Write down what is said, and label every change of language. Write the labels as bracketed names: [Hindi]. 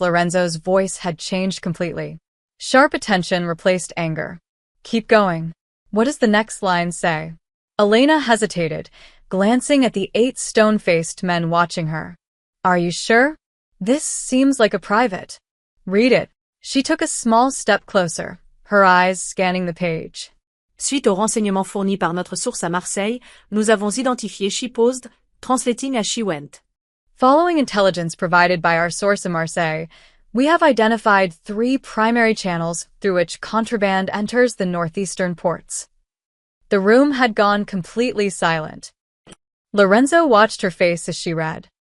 [English] Lorenzo's voice had changed completely. Sharp attention replaced anger. Keep going. What does the next line say? Elena hesitated, glancing at the 8 stone-faced men watching her. Are you sure? This seems like a private. Read it. She took a small step closer, her eyes scanning the page. [French] Suite aux renseignements fournis par notre source à Marseille, nous avons identifié [English] she posed, translating as she went. Following intelligence provided by our source in Marseille, we have identified 3 primary channels through which contraband enters the northeastern ports. The room had gone completely silent. Lorenzo watched her face as she read.